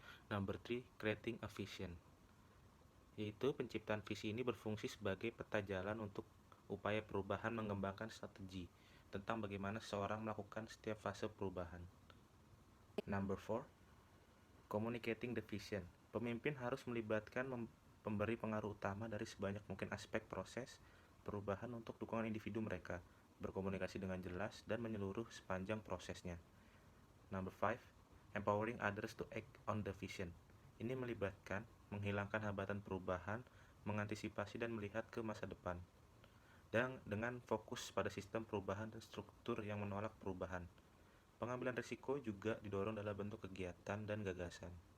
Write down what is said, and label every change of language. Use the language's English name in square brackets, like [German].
[English] Number 3, creating a vision. [Indonesian] Yaitu penciptaan visi ini berfungsi sebagai peta jalan untuk upaya perubahan mengembangkan strategi tentang bagaimana seseorang melakukan setiap fase perubahan. [English] Number 4, communicating the vision. [Indonesian] Pemimpin harus melibatkan pemberi pengaruh utama dari sebanyak mungkin aspek proses perubahan untuk dukungan individu mereka, berkomunikasi dengan jelas dan menyeluruh sepanjang prosesnya. [English] Number 5, empowering others to act on the vision. [Indonesian] Ini melibatkan menghilangkan hambatan perubahan, mengantisipasi dan melihat ke masa depan. Dan dengan fokus pada sistem perubahan dan struktur yang menolak perubahan. Pengambilan risiko juga didorong dalam bentuk kegiatan dan gagasan.